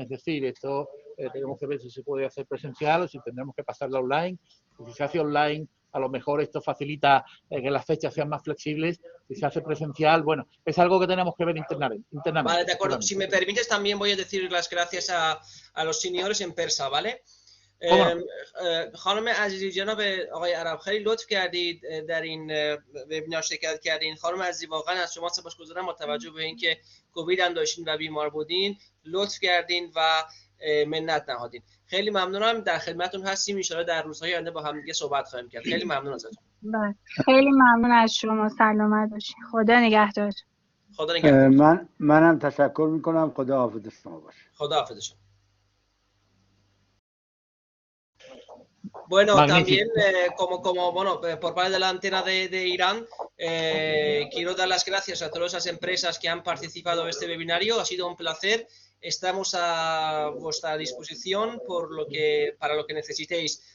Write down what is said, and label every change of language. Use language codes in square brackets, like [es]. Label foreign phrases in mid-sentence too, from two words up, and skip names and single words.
[es] Es decir, esto tenemos que ver si se puede hacer presencial o si tendremos que pasarlo online. Si se hace online, a lo mejor esto facilita que las fechas sean más flexibles. Si se hace presencial, bueno, es algo que tenemos que ver internamente. Vale, de acuerdo. Si me permites, también voy a decir las gracias a los señores en persa, ¿vale? [fa] خانم عزیزی، جناب آقای عرب، خیلی لطف کردید در این وبینار شرکت کردین. خانم عزیزی، واقعا از شما سپاسگزارم با توجه به اینکه کووید هم داشتین و بیمار بودین، لطف کردین و منت نهادین. خیلی ممنونم، در خدمتتون هستیم. [ar] ان شاءالله [fa] در روزهای آینده با هم دیگه صحبت خواهیم کرد. خیلی ممنون ازتون. خیلی ممنون از شما. سلامت باشین. خدا نگهدار. خدا نگهدار. منم تشکر میکنم. خدا حافظ شما باشه. خدا حافظ شما. [es] Bueno, también bueno, por parte de la antena de Irán, quiero dar las gracias a todas las empresas que han participado en este webinario. Ha sido un placer. Estamos a vuestra disposición para lo que necesitéis.